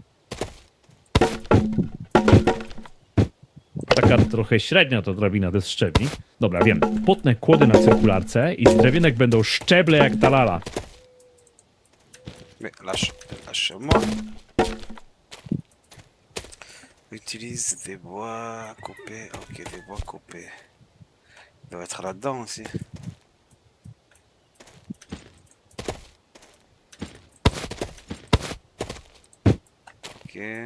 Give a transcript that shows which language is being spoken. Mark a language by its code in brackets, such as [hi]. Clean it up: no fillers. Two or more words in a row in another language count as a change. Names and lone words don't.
[pl] Taka trochę średnia ta drabina bez szczebli. Dobra, wiem. Potnę kłody na cyrkularce i z drewienek będą szczeble jak ta lala. [fr] Mais lâche-moi. Utilise des bois coupés. Ok, des bois coupés. Il doit être là-dedans aussi. Ok.